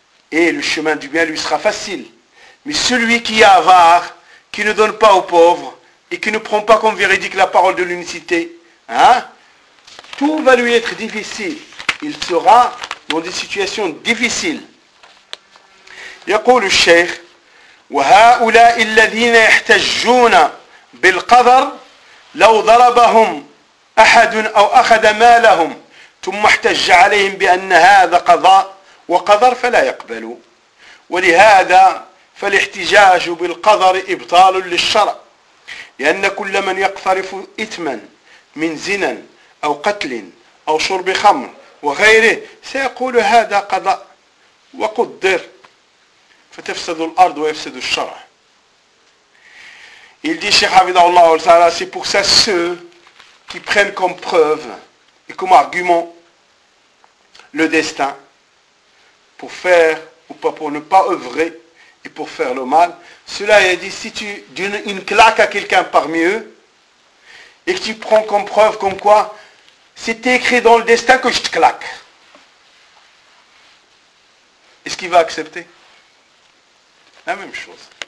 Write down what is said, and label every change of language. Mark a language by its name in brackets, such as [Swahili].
[French] Et le chemin du bien lui sera facile. Mais celui qui est avare, qui ne donne pas aux pauvres, et qui ne prend pas comme véridique la parole de l'unicité, hein? Tout va lui être difficile. Il sera dans des situations difficiles. [Arabic] يقول الشيخ وهؤلاء الذين يحتجون بالقدر لو ضربهم أحد أو أخذ مالهم ثم احتج عليهم بأن هذا قضاء وقدر فلا يقبلوا ولهذا فالاحتجاج بالقدر إبطال للشرع لأن كل من يقترف إثما من زنا أو قتل أو شرب خمر وغيره سيقول هذا قضاء وقدر فتفسد الأرض ويفسد الشرع. [French] Il dit Cheikh Hafidhahullah al-Sahara, c'est pour ça ceux qui prennent comme preuve et comme argument le destin pour faire ou pas pour ne pas œuvrer et pour faire le mal. Cela est dit, si tu donnes une claque à quelqu'un parmi eux et que tu prends comme preuve comme quoi c'était écrit dans le destin que je te claque, est-ce qu'il va accepter? La même chose.